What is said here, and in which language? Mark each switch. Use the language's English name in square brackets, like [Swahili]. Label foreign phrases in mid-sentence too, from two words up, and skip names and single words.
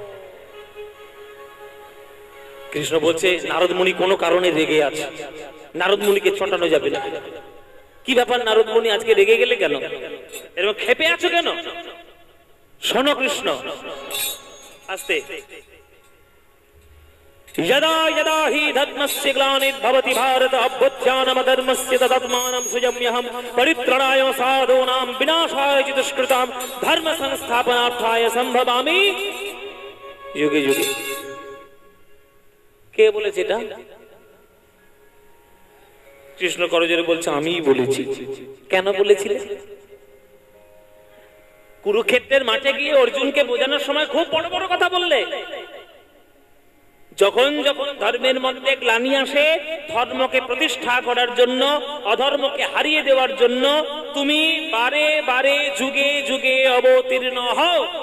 [Bangla] কৃষ্ণ বলছে নারদ মুনি কোনো কারণে রেগে আছে, নারদ মুনিকে চটানো যাবে না। কি ব্যাপার নারদ মুনি আজকে রেগে গেলে কেন, এরকম ক্ষেপে আছো কেন? শোনো কৃষ্ণ, আস্তে। [Sanskrit] यदा यदा हि धर्मस्य ग्लानिर्भवति भारत अभ्युत्थानमधर्मस्य तदात्मानं सृजाम्यहं परित्राणाय साधूनां विनाशाय च दुष्कृतां धर्म संस्थापनार्थाय संभवामि युगे युगे। [Bangla] কে বলেছে এটা? কৃষ্ণ করজোরে বলছে আমিই বলেছি। কেন বলেছিলে? কুরুক্ষেত্রের মাঠে গিয়ে অর্জুনকে বোঝানোর সময় খুব বড় বড় কথা বললে। যখন যখন ধর্মের মধ্যে গ্লানি আসে, ধর্মকে প্রতিষ্ঠা করার জন্য, অধর্মকে হারিয়ে দেওয়ার জন্য তুমি বারে বারে যুগে যুগে অবতীর্ণ হও।